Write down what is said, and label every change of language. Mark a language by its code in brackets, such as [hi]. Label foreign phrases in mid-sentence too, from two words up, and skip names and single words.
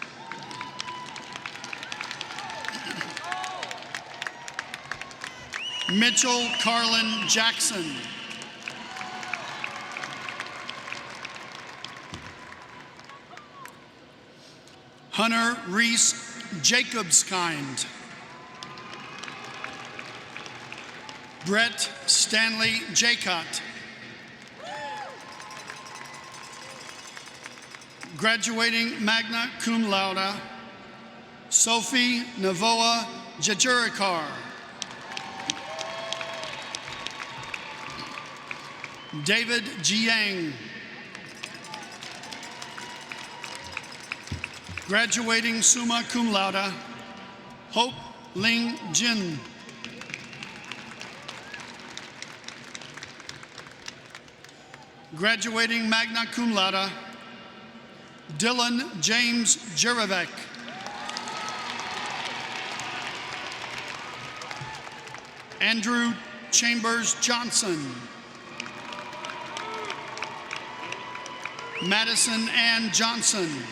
[en] Mitchell Carlin Jackson. Hunter Reese Jacobskind. Brett Stanley Jaycott. Graduating [la] magna cum laude, [en] Sophie Navoa Jajurikar. David Jiang. Graduating [la] summa cum laude, [en] Hope Ling Jin. Graduating [la] magna cum laude, [en] Dylan James Jerevek. Andrew Chambers Johnson. Madison Ann Johnson.